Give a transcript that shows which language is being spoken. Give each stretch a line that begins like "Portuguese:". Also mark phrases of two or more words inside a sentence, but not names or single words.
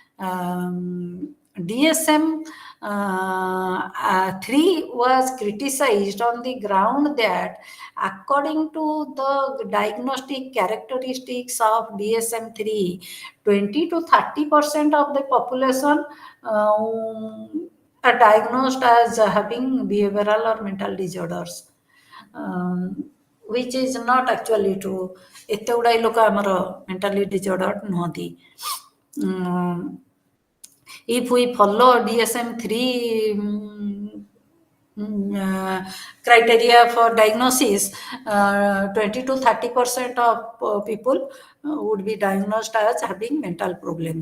English: DSM 3 was criticized on the ground that, according to the diagnostic characteristics of DSM 3, 20 to 30% of the population are diagnosed as having behavioral or mental disorders, which is not actually true.
Odia: ଏତେ ଗୁଡ଼ାଏ ଲୋକ ଆମର
English: mentally disordered
Odia: ନୁହନ୍ତି.
English: If we follow DSM-3 criteria for diagnosis, 20 to 30% of people would be diagnosed as having mental problems.